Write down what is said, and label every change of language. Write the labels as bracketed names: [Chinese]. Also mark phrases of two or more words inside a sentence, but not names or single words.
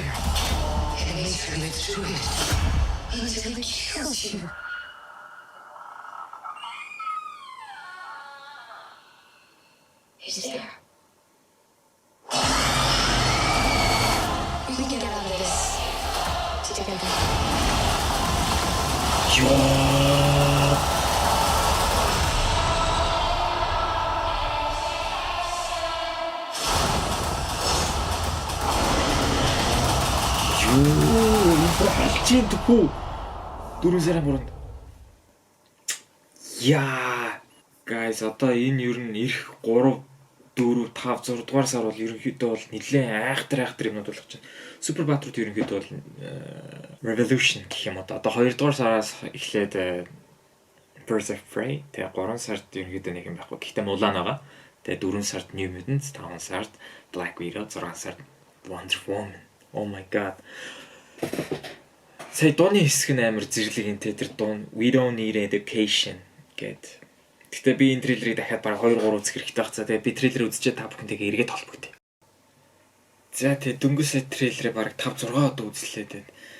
[English] It makes her live through it until it kills you. He's there. We can get out of this together. [Mongolian] Алчин төхөө 4 сарын 3-нд. Яа. Guys, одоо энэ ер нь ирэх 3 4 5 6 дугаар сар бол ерөнхийдөө бол нэлээд айхтар юмнууд болох чинь. Супер Баатрууд ерөнхийдөө бол Revolution гэх юм одоо 2 дугаар сараас эхлээд Birds of Prey, тэгээ 3 сард ерөнхийдөө нэг юм байхгүй. Гэхдээ Mulan байгаа. Тэгээ 4 сард New Mutants, 5 сард Black Widow, 6 сард Wonder Woman. [English] Oh my god. [Mongolian] Сая дууны хэсэг нь амар зэрлэг энэ тэр дуун We Don't Need Education гэд. Гэтэ би энэ трейлерыг дахиад бараг 2 3 үзэх хэрэгтэй байх. За тэгээ би трейлер үзчихээ та бүхэнтэйгээ эргээд холбогдъё. За тэгээ дөнгөж сая трейлерыг бараг 5 6 удаа үзлээ тэгээд.